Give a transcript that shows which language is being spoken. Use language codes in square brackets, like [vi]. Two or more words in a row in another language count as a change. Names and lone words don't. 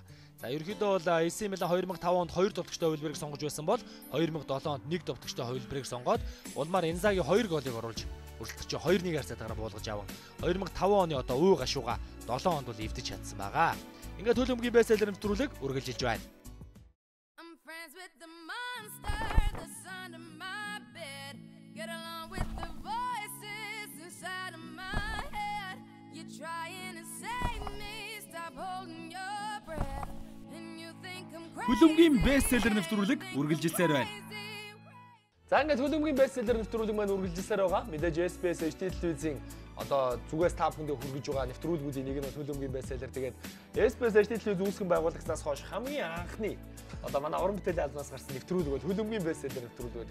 [mn] За ерөнхийдөө бол AC Милан 2005 онд 2 товтлогчтой хувилбарыг сонгож байсан бол 2007 онд 1 товтлогчтой хувилбарыг сонгоод улмаар Инзаги 2 голыг оруулж өрсөлдөгч 2-1 харьцаатаараа буулгаж аван 2005 оны одоо уу гашууга 7 онд бол эвдэж чадсан байгаа. Ингээд хөлбөмбөгийн бестселлер нэвтрүүлэг үргэлжилж байна. [en] I'm friends with the monster that's under my bed. Get along with the voices inside of my head. You're trying to save me, stop holding your breath. And you think I'm crazy. [mn] Хөлбөмбөгийн бестселлер нэвтрүүлэг үргэлжилсээр байна. За ингээд хөлбөмбөгийн бестселлер нэвтрүүлэг маань үргэлжилсээр байгаа. Мэдээж SBS HD телевизийн одоо зүгээс та бүхэндээ хүргэж байгаа нэвтрүүлгүүдийн нэг нь бол хөлбөмбөгийн бестселлер. Тэгээд SBS HD телевиз үүсгэн байгуулагчдаас хойш хамгийн анхны одоо манай уран бүтээлийн албанаас гарсан нэвтрүүлэг бол хөлбөмбөгийн бестселлер нэвтрүүлэг.